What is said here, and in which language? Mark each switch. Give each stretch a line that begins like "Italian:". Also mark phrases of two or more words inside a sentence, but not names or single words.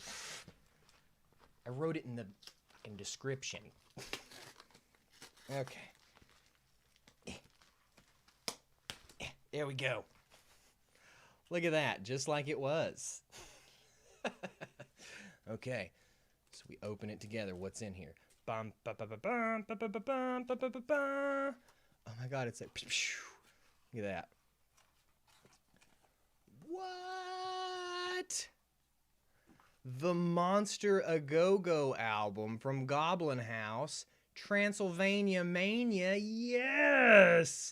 English: I wrote it in the description. Okay. There we go. Look at that, just like it was. Okay, so we open it together. What's in here? Bum, ba, ba, ba, bum, ba, ba, ba, bum, ba, ba, ba, ba. Oh my God, it's like, look at that. What? The Monster A Go-Go album from Goblin House, Transylvania Mania. Yes!